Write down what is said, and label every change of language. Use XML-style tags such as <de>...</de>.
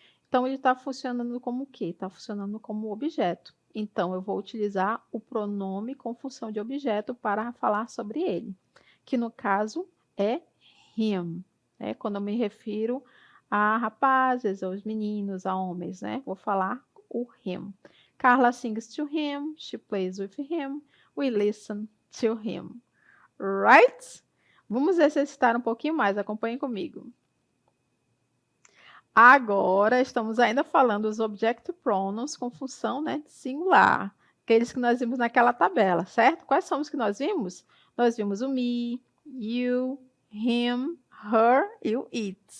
<pt>Então, ele está funcionando como o quê? Está funcionando como objeto. Então, eu vou utilizar o pronome com função de objeto para falar sobre ele, que no caso é him, né? Quando eu me refiro a rapazes, aos meninos, a homens, né? Vou falar o him.</pt> <en>Carla sings to him, she plays with him, we listen to him. Right?</en> <pt>Vamos exercitar um pouquinho mais, acompanhem comigo. Agora, estamos ainda falando dos object pronouns com função, né, singular. Aqueles que nós vimos naquela tabela, certo? Quais são os que nós vimos? Nós vimos o me, you, him, her e o it.</pt>